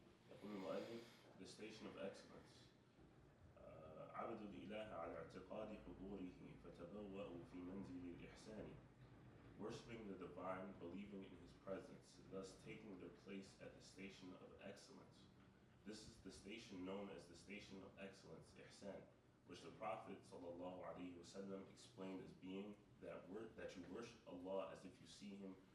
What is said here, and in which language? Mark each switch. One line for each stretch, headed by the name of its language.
Arabic: يقول المؤلف,
English: the station of excellence.
Arabic: عبد الإله على اعتقاد حضوره فتبوأوا في منزل الإحسان.
English: Worshipping the divine, believing in his presence, thus taking their place at the station of excellence. This is the station known as the station of excellence, ihsan, which the Prophet ﷺ explained as being that you worship Allah as if you see him